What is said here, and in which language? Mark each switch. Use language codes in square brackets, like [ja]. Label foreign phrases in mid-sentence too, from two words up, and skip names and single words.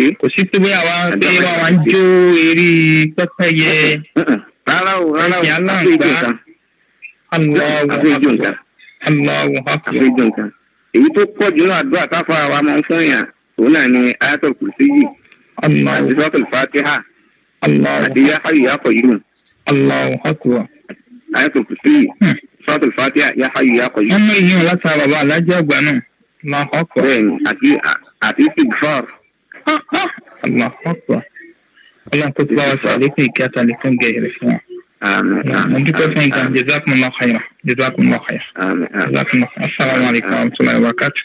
[yo] kò sí pé bóyá wa ń jó eré pẹ́pẹ́yẹ rárá o ìyá aláǹgbá àfihàn nǹkan. àfihàn nǹkan. èyí tó pọ̀ jù náà àdúrà táfà wa máa ń fún yàn òun náà ni [ar] آية الكرسي [yo] yìí àti [ar] سورة الفاتحة [yo] àti [ar] يا حي يا قيوم. آية الكرسي yìí سورة الفاتحة يا حي يا قيوم. [yo] wọ́n mú ìyẹn láti bàbá alájẹ́ àgbà náà. bẹ́ẹ̀ni àti istighfar. Allah kò tí wá sọ àlékún ìkẹ́ àtàlékún gẹ̀ẹ́rẹ̀ fún wa. Mo dúpẹ́ fún ìgbà [ar] جزاكم الله خيرا. جزاكم الله خيرا. السلام عليكم ورحمة الله وبركاته.